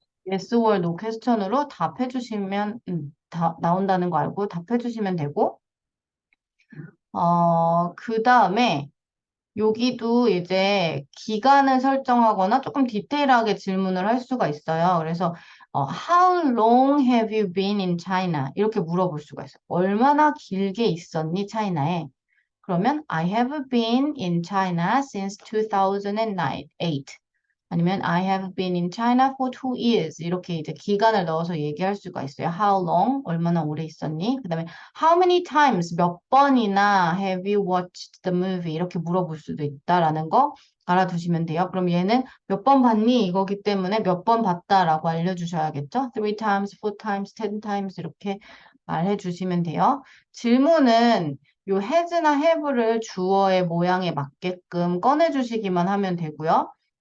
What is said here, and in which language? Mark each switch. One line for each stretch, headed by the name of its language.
English: yes or no
Korean: 퀘스천으로 답해 주시면 나온다는 거 알고 답해 주시면 되고 그 다음에 여기도 이제 기간을 설정하거나 조금 디테일하게 질문을 할 수가 있어요. 그래서
English: How long have you been in China?
Korean: 이렇게 물어볼 수가 있어요. 얼마나 길게 있었니, 차이나에? 그러면
English: I have been in China since 2008.
Korean: 아니면
English: I have been in China for 2 years.
Korean: 이렇게 이제 기간을 넣어서 얘기할 수가 있어요.
English: How long?
Korean: 얼마나 오래 있었니? 그 다음에
English: How many times?
Korean: 몇 번이나
English: have you watched the movie?
Korean: 이렇게 물어볼 수도 있다라는 거 알아두시면 돼요. 그럼 얘는 몇 번 봤니? 이거기 때문에 몇 번 봤다라고 알려주셔야겠죠?
English: 3 times, 4 times, 10 times
Korean: 이렇게 말해주시면 돼요. 질문은 요 has나 have를 주어의 모양에 맞게끔 꺼내주시기만 하면 되고요.